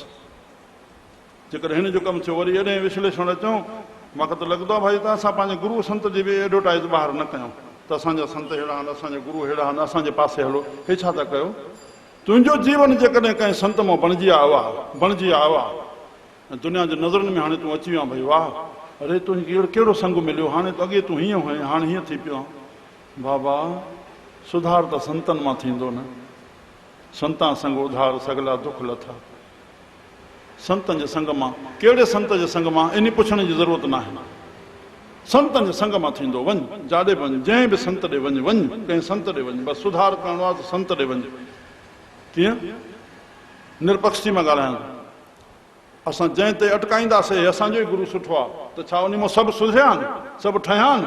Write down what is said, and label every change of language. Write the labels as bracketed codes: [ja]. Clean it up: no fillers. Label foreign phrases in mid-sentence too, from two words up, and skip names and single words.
[sd] जेकॾहिं हिन जो कमु थियो वरी एॾे विश्लेषण अचूं, मूंखे त लॻंदो आहे भाई त असां पंहिंजे गुरू संत जी बि एडवर्टाइज़ ॿाहिरि न कयूं त असांजा संत अहिड़ा आहिनि, असांजा गुरू अहिड़ा आहिनि, असांजे पासे हलो, हे छा था कयो? तुंहिंजो जीवन जेकॾहिं कंहिं संत मां बणिजी आयो आहे, बणिजी आयो आहे, दुनिया जे नज़रनि में हाणे तूं अची वियो आहे, भई वाह अरे तुंहिंजो कहिड़ो संग मिलियो, हाणे त अॻे तूं हीअं हुएं, हाणे हीअं थी पियो आहे। बाबा सुधार त संतनि मां थींदो न, [pa] ਸੰਤਾਂ ਸੰਗ ਉਧਾਰ ਸਗਲਾ ਦੁਖ ਲਥਾ। [sd] संतनि जे संग मां, कहिड़े संत जे संग मां, इन पुछण जी ज़रूरत न आहे, संतनि जे संग मां थींदो। वञ जाॾे वञ, जंहिं बि संत ॾे वञ, वञ कंहिं संत ॾे वञ, बसि सुधार करिणो आहे त संत ॾे वञ। कीअं? निरपक्षी मां ॻाल्हायां, असां जंहिं ते अटकाईंदासीं असांजो ई गुरू सुठो आहे त छा उन मां सभु सुधिरिया आहिनि, सभु ठहिया आहिनि?